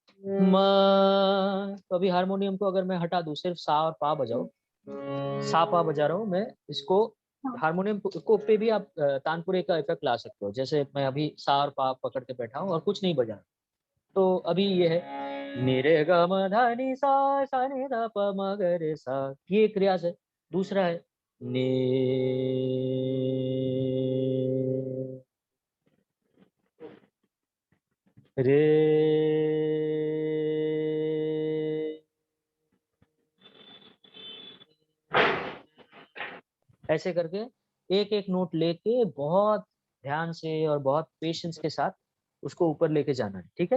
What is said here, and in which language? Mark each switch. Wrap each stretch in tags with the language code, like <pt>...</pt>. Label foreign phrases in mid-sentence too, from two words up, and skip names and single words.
<hi>तो अभी हारमोनियम को अगर मैं हटा दूं, सिर्फ सा और पा बजाओ, सा पा बजा रहा हूँ मैं, इसको हारमोनियम को पे भी आप तानपुरे का इफेक्ट ला सकते हो। जैसे मैं अभी सा और पा पकड़ के बैठा हूँ और कुछ नहीं बजा, तो अभी ये है नि रे ग म ध नि सा सा नि ध प म ग रे सा, ये एक रियाज है। दूसरा है नि रे, ऐसे करके एक एक नोट लेके बहुत ध्यान से और बहुत पेशेंस के साथ उसको ऊपर लेके जाना है, ठीक है।</hi>